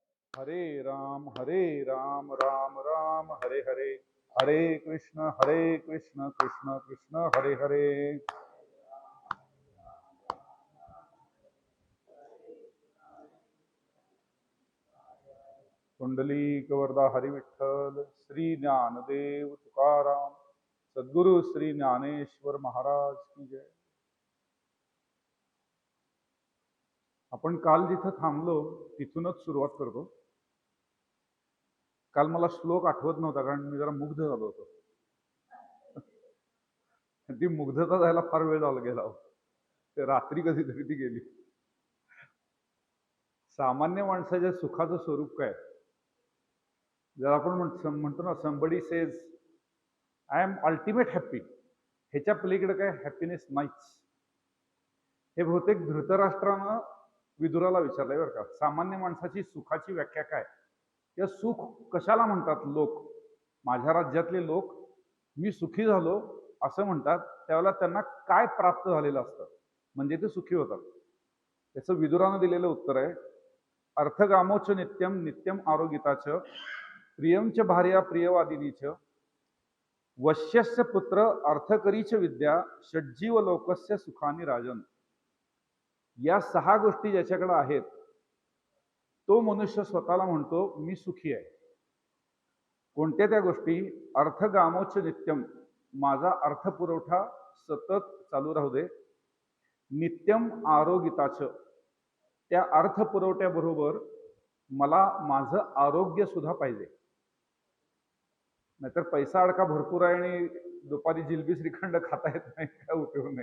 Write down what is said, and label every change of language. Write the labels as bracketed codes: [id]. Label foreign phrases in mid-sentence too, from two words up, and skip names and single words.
[sa] हरे राम राम राम हरे हरे, हरे कृष्ण कृष्ण कृष्ण हरे हरे। [mr] कुंडलीक वरदा हरि विठ्ठल, श्री ज्ञानदेव तुकाराम, सद्गुरु श्री ज्ञानेश्वर महाराज की जय। आपण काल जिथं थांबलो तिथूनच सुरुवात करतो। काल मला श्लोक आठवत नव्हता कारण मी जरा मुग्ध झालो होतो। ती मुग्धता जायला फार वेळ झाला गेला हो, ते रात्री कधीतरी ती गेली। सामान्य माणसाच्या सुखाचं स्वरूप काय? जर आपण म्हणतो ना, [en] somebody says I am ultimate happy, [mr] ह्याच्या पलीकडे काय हॅपीनेस नाहीच। हे बहुतेक धृतराष्ट्रानं विदुराला विचारलंय बरं का, सामान्य माणसाची सुखाची व्याख्या काय, किंवा सुख कशाला म्हणतात लोक। माझ्या राज्यातले लोक मी सुखी झालो असं म्हणतात, त्यावेळेला त्यांना काय प्राप्त झालेलं असतं म्हणजे ते सुखी होतात। त्याचं विदुरानं दिलेलं उत्तर आहे, [sa] अर्थगामोच नित्यम नित्यम आरोगिताच, प्रियंच भार्या प्रियवादिनीच, वश्यस्य पुत्र अर्थकरीच विद्या, षड्जीव लोकस्य सुखानी राजन। [mr] या 6 गोष्टी ज्याच्याकडे आहेत तो मनुष्य स्वतःला म्हणतो मी सुखी आहे। कोणत्या त्या गोष्टी? [sa] अर्थगामोच नित्यम, [mr] माझा अर्थपुरवठा सतत चालू राहू दे। [sa] नित्यम आरोगिताच, [mr] त्या अर्थपुरवठ्याबरोबर मला माझं आरोग्य सुद्धा पाहिजे, नाहीतर पैसा अडका भरपूर आहे आणि दुपारी जिलबी श्रीखंड खाता येत नाही, काय उपयोग नाही।